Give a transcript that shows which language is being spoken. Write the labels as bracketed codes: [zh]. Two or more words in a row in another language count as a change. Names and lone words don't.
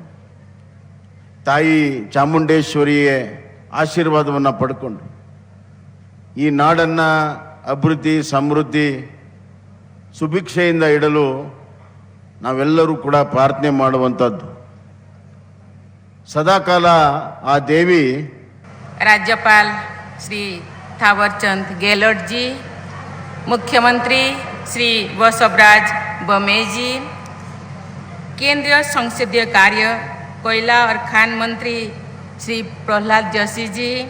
[kn] ತಾಯಿ ಚಾಮುಂಡೇಶ್ವರಿಯ ಆಶೀರ್ವಾದವನ್ನು ಪಡ್ಕೊಂಡು ಈ ನಾಡನ್ನು ಅಭಿವೃದ್ಧಿ, ಸಮೃದ್ಧಿ, ಸುಭಿಕ್ಷೆಯಿಂದ ಇಡಲು ನಾವೆಲ್ಲರೂ ಕೂಡ ಪ್ರಾರ್ಥನೆ ಮಾಡುವಂಥದ್ದು. ಸದಾಕಾಲ ಆ ದೇವಿ [hi] राज्यपाल श्री थावरचंद गेहलोट जी, मुख्यमंत्री श्री बसवराज बोम्मई जी, केंद्रीय संसदीय कार्य, कोयला और खान मंत्री श्री प्रहलाद जोशी जी,